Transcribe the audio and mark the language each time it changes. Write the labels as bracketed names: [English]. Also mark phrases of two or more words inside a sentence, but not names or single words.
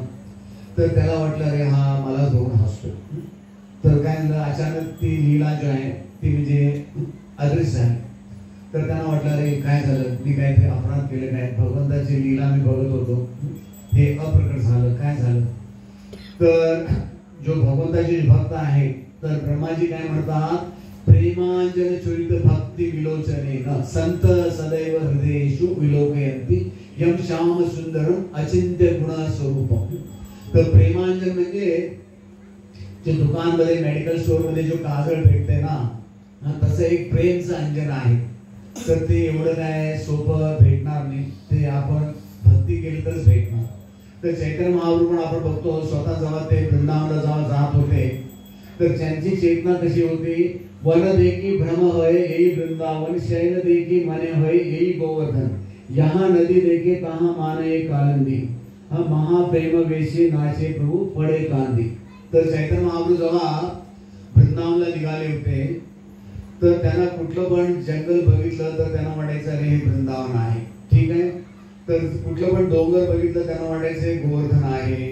[Marathi] तर त्याला वाटलं अरे हा मला बघून हसतो. तर काय झालं, अचानक ती लीला जी आहे ती म्हणजे अदृश्य झाली. तर त्यांना वाटलं अरे काय झालं, मी काहीतरी अपराध केले काय, भगवंताची लीला मी बघत होतो, हे अप्रकट झालं. काय झालं तर जो भगवंताचे भक्त आहे तर ब्रह्माजी काय म्हणतात, [Sanskrit] प्रेमांजन चरित भक्ती विलोचने संत सदैव हृदयेषु विलोकयन्ति यम श्याम सुंदरम अचिंत्य गुण स्वरूपम. [Marathi] तर प्रेमांजन म्हणजे जे दुकानमध्ये [English] medical store [Marathi] मध्ये जो काजळ भेटते ना, तसं एक प्रेमचं अंजन आहे. तर ते एवढं काय सोपं भेटणार नाही, ते आपण भक्ती केली तरच भेटणार. तर चैतन्य महाप्रभू पण आपण बघतो, स्वतः जेव्हा ते वृंदावनला जेव्हा जात होते तर त्यांची चेतना कशी होती, [Bangla] বন দেখি ভ্রম হয় এই বৃন্দাবন, শয়ন দেখি মনে হয় এই গোবর্ধন, যাঁহা নদী দেখে তাঁহা মানে কালিন্দী, হম মহাপ্রেম বেশি নাচে প্রভু পড়ে কান্দি. [Marathi] तर चैतन्य महाप्रभू जेव्हा वृंदावनला निघाले होते तर त्यांना कुठलं पण जंगल बघितलं तर त्यांना वाटायचं अरे हे वृंदावन आहे, ठीक आहे. तर कुठलं पण डोंगर बघितलं त्यांना वाटायचे गोवर्धन आहे.